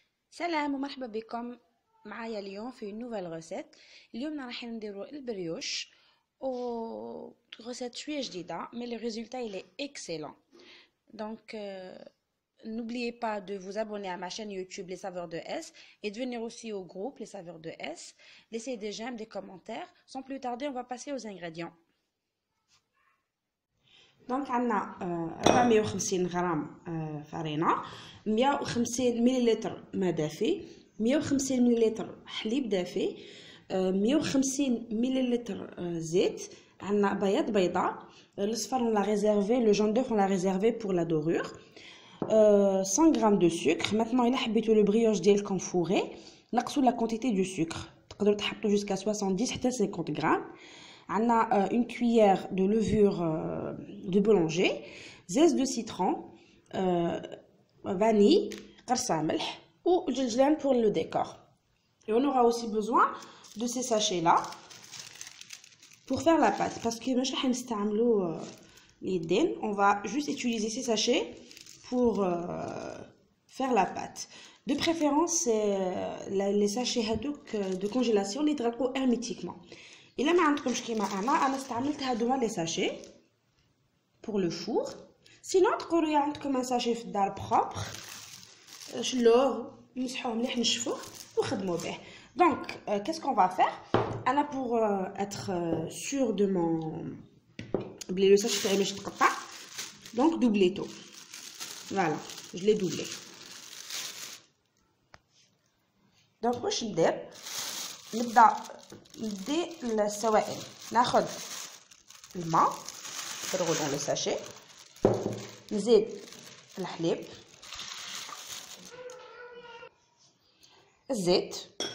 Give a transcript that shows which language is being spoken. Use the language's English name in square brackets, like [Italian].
[Arabic] سلام ومرحبا بكم معايا اليوم في نوفيل غوسيت. اليوم راح نديرو البريوش و غوسيت شويه جديده مي لو ريزولتا [French] il est excellent. Donc n'oubliez pas de vous abonner à ma chaîne YouTube Les Saveurs de S et de venir aussi au groupe Les Saveurs de S. Laissez des j'aime, des commentaires. Sans plus tarder, on va passer aux ingrédients. [Arabic] دونك عندنا 450 غرام فرينه، 150 مليلتر ماء دافي، 150 مليلتر حليب دافي، 150 مليلتر زيت، عندنا بياض بيضاء، الصفر [French] on l'a réservé, le jaune d'œuf on l'a réservé pour la dorure، 100 g de sucre. Maintenant il [Arabic] حبيتو [French] le brioche [Arabic] ديالكم فوري نقصوا [French] la quantité du sucre، [Arabic] تقدروا تحطوا [French] jusqu'à 70 حتى 50 g. On a une cuillère de levure de boulanger, zeste de citron, vanille, [Arabic] قرصة ملح [French] ou الجلجلان pour le décor. Et on aura aussi besoin de ces sachets là pour faire la pâte parce que [Arabic] مش راح نستعملوا اليدين, [French] on va juste utiliser ces sachets pour faire la pâte. De préférence les sachets [Arabic] هذوك [French] de congélation [Arabic] اللي يتغلقوا [French] hermétiquement. [Arabic] إلا ما عندكمش كيما أنا استعملت هادوما لي ساشي pour le four. sinon تقدروا عندكم ان ساشي في الدار بروبر شلوه نمسحوه مليح نشفوه وخدموا به. [French] donc qu'est-ce qu'on va faire انا pour être sûr de mon [Arabic] بلي لو ساشي تاعي مش تقطع [French] donc دوبليتو. voilà je l'ai doublé. [Arabic] donc واش ندير نبدا ندي السوائل. ناخذ الماء نفرغو [French] dans le sachet, [Arabic] نزيد الحليب، الزيت،